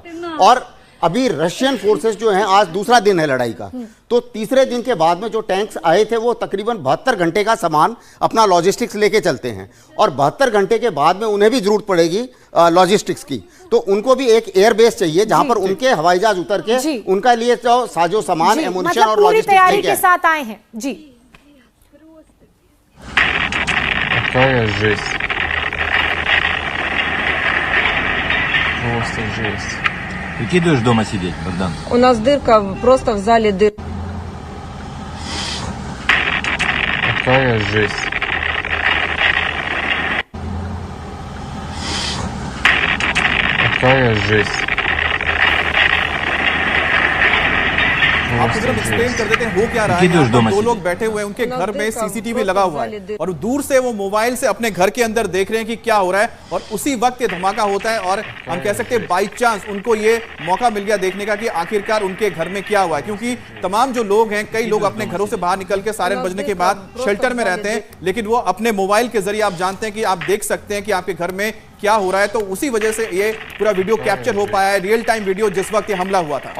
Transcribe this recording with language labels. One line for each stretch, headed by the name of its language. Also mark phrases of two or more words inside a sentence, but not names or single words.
Hindi: और अभी
English: Russian forces
Hindi: जो हैं, आज दूसरा दिन है लड़ाई का, तो तीसरे दिन के बाद में जो टैंक्स आए थे वो तकरीबन 72 घंटे का सामान अपना लॉजिस्टिक्स लेके चलते हैं और 72 घंटे के बाद में उन्हें भी जरूरत पड़ेगी लॉजिस्टिक्स की। तो उनको भी एक
English: air base
Hindi: चाहिए जहां पर उनके हवाई जहाज उतर के उनका लिए तो साजो सामान, एमुनिशन और लॉजिस्टिक्स तैयारी के साथ आए हैं। जी,
Russian: какая жесть. Просто жесть. Прикидываешь дома сидеть, Богдан? У нас дырка, просто в зале дырка. Какая жесть. Какая жесть.
Hindi: आपको जरा एक्सप्लेन कर देते हैं हो क्या रहा है। यहाँ पर दो लोग बैठे हुए हैं, उनके घर में सीसीटीवी लगा हुआ है और दूर से वो मोबाइल से अपने घर के अंदर देख रहे हैं कि क्या हो रहा है और उसी वक्त ये धमाका होता है और हम कह सकते हैं
English: by chance
Hindi: उनको ये मौका मिल गया देखने का कि आखिरकार उनके घर में क्या हुआ है, क्योंकि तमाम जो लोग हैं, कई लोग अपने घरों से बाहर निकल के सायरन बजने के बाद शेल्टर में रहते हैं, लेकिन वो अपने मोबाइल के जरिए आप जानते हैं कि आप देख सकते हैं कि आपके घर में क्या हो रहा है, तो उसी वजह से ये पूरा वीडियो कैप्चर हो पाया है,
English: real time video
Hindi: जिस वक्त ये हमला हुआ था।